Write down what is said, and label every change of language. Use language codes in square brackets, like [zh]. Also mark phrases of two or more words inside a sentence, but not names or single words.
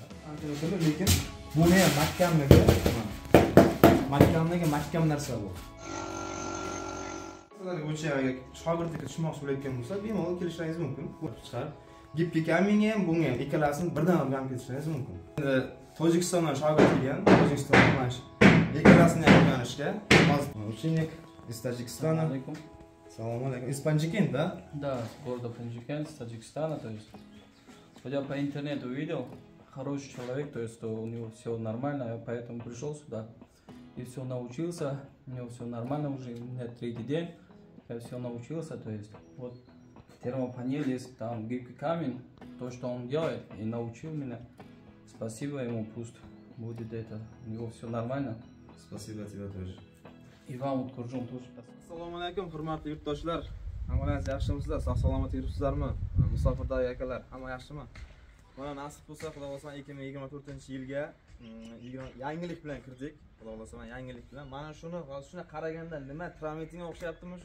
[uz] Lekin buni ham mahkam narsa bu. Sizlarga o'chag'iga shogirdga tushmoqchi bo'layotgan bo'lsa, bemalol kelishingiz mumkin. Chiqarib, gipki kaminga ham, bunga ham ikkalasini birdan olib ketishingiz mumkin. Endi Tojikistondan shogird kelgan, Tojikistondan mana shu ikkalasini ham o'rganishga hozir [ru] ученик из Таджикистана. Салам алейкум. Из Панджикин, да? Да, с города Панджикин, с Таджикистана, то есть. Я по интернету увидел, хороший человек, то есть у него все нормально, я поэтому пришел сюда и все научился, у него все нормально уже, у меня 3-й день, я все научился, то есть вот термопанель есть, там гибкий камень, то, что он делает, и научил меня, спасибо ему, пусть будет это, у него все нормально. Спасибо тебе тоже. И вам вот Kurjun тоже. [uz] Assalomu alaykum, hurmatli yurtdoshlar. Hammangiz yaxshimisizlar? Sog' salomat yuribsizlarmi? Musofirdagi akalar, hamma yaxshimi? Mana nasib bo'lsa, Xudo xolasa 2024-yilga yangilik bilan kirdik. Xudo xolasa yangilik bilan. Mana shuni qaraganda nima traventinga o'xshayaptimi shu?